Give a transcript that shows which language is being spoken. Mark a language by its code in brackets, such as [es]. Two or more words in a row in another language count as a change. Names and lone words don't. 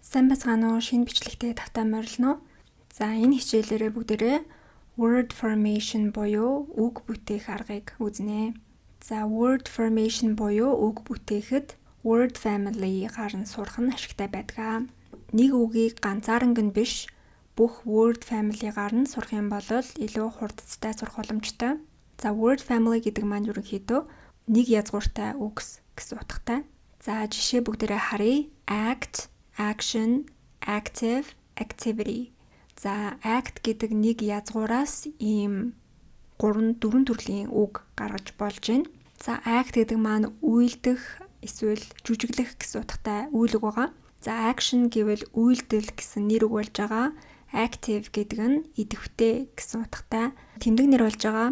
[mn] Сайн байцгаана уу? Шинэ бичлэгтээ тавтай морилно. За энэ хичээлээрээ бүгдээрээ [en] word formation [mn] буюу үг бүтээх аргыг үзнэ. За [en] word formation [mn] буюу үг бүтээхэд [en] word family-гаар [mn] нь сурах нь ашигтай байдаг. Нэг үгийг ганцааранг нь биш бүх [en] word family-гаар [mn] нь сурах юм бол илүү хурдцтай сурах боломжтой. За [en] word family [mn] гэдэг маань ерөнхийдөө нэг язгууртай үгс гэсэн утгатай. За жишээ бүгдээрээ харъя. [en] Act, action, active, activity. [mn] За act гэдэг нэг язгуураас ийм 3-4 төрлийн үг гаргаж болж байна. За act гэдэг маань үйлдэх эсвэл жүжиглэх гэсэн утгатай үйл үг байгаа. За action гэвэл үйлдэл гэсэн нэр үг болж байгаа. Active гэдэг нь идэвхтэй гэсэн утгатай тэмдэг нэр болж байгаа.